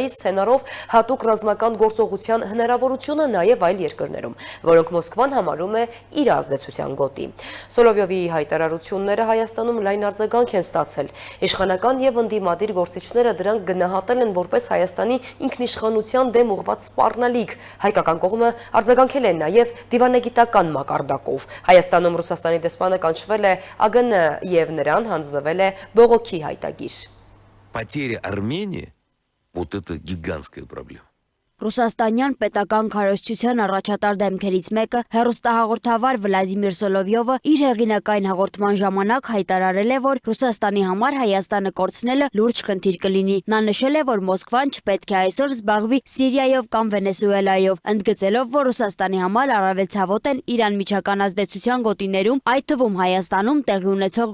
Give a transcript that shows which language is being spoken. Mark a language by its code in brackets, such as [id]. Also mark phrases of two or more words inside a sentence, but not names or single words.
[hy] սցենարով հատուկ ռազմական գործողության հնարավորությունը նաև այլ երկրներում, որոնք Մոսկվան համարում է իր ազդեցության գոտի։ Սոլովյովի հայտարարությունները Հայաստանում լայն արձագանք են ստացել։ Իշխանական եւ ընդդիմադիր գործիչները դրանք գնահատել են որպես Հայաստանի ինքնիշխանության դեմ ուղղված սպառնալիք։ Հայկական կողմը արձագանքել է նաև դիվանագիտական մակարդակով։ Հայաստանում Ռուսաստանի դեսպանը կանչվել է ԱԳՆ եւ նրան հանձնվել է բողոքի հայտագիր։ [ru] Потеря Армении – вот это гигантская проблема. [hy] Ռուսաստանյան պետական քարոզչության առաջատար դեմքերից մեկը հեռուստահաղորդավար Վլադիմիր Սոլովյովը իր հեղինակային հաղորդման ժամանակ հայտարարել է, որ Ռուսաստանի համար Հայաստանը կորցնելը լուրջ խնդիր կլինի։ Նա նշել է, որ Մոսկվան չպետք է այսօր զբաղվի Սիրիայով կամ Վենեսուելայով, ընդգծելով, որ Ռուսաստանի համար առավել ցավոտ են իր անմիջական ազդեցության գոտիներում, այդ թվում Հայաստանում տեղի ունեցող